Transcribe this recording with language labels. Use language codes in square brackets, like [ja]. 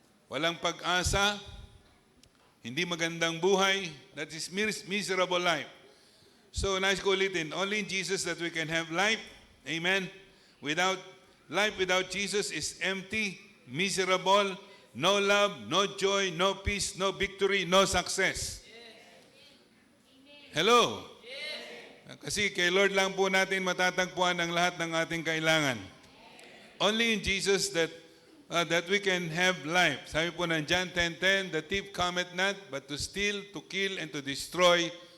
[tl] Walang pag-asa, hindi magandang buhay. [en] That is miserable life. So, [tl] nice ko ulitin, [en] only in Jesus that we can have life. Amen. Life without Jesus is empty, miserable, no love, no joy, no peace, no victory, no success. Hello? [tl] Kasi kay Lord lang po natin matatagpuan ang lahat ng ating kailangan. [en] Only in Jesus that we can have life. [tl] Sabi po ng [en] John 10:10, the thief cometh not but to steal, to kill, and to destroy.